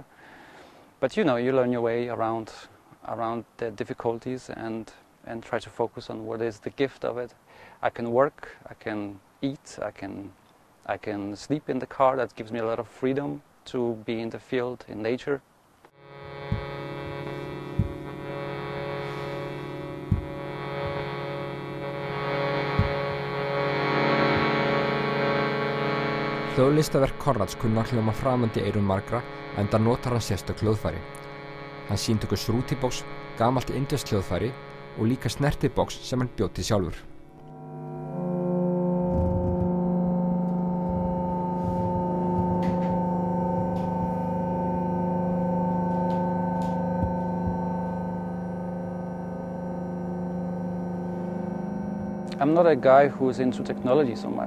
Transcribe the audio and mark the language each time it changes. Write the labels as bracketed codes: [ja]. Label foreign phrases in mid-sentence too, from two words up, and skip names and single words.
[en] But you know, you learn your way around the difficulties and try to focus on what is the gift of it. I can work, I can eat, I can sleep in the car. That gives me a lot of freedom to be in the field, in nature. [is] Hljóðlistaverk Konrads kunna hljóma framandi eyrum margra, enda notar hann sérstök hljóðfæri. Hann sýndi okkur Sruti-box, gamalt indverskt hljóðfæri og líka Snerti-box sem hann bjó til sjálfur. [en] I'm not a guy who's into technology so much.